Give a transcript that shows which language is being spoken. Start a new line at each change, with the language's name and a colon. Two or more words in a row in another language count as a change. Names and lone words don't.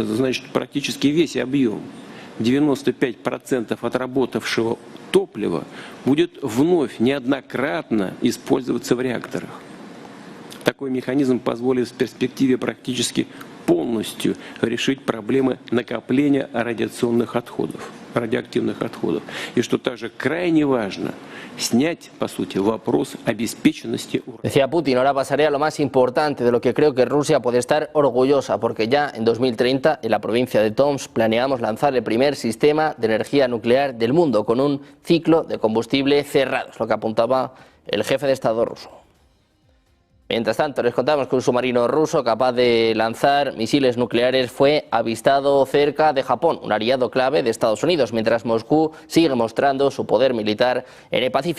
Russian: Это значит практически весь объем, 95% отработавшего топлива, будет вновь неоднократно использоваться в реакторах. Такой механизм позволит в перспективе практически полностью решить проблемы накопления радиационных отходов, радиоактивных отходов. И что также крайне важно, снять, по сути, вопрос обеспеченности урана.
Spanish: Decía Putin, ahora pasaré a lo más importante, de lo que creo que Rusia puede estar orgullosa, porque ya en 2030 en la provincia de Tomsk planeamos lanzar el primer sistema de energía nuclear del mundo con un ciclo de combustible cerrado, es lo que apuntaba el jefe de Estado ruso. Mientras tanto, les contamos que un submarino ruso capaz de lanzar misiles nucleares fue avistado cerca de Japón, un aliado clave de Estados Unidos, mientras Moscú sigue mostrando su poder militar en el Pacífico.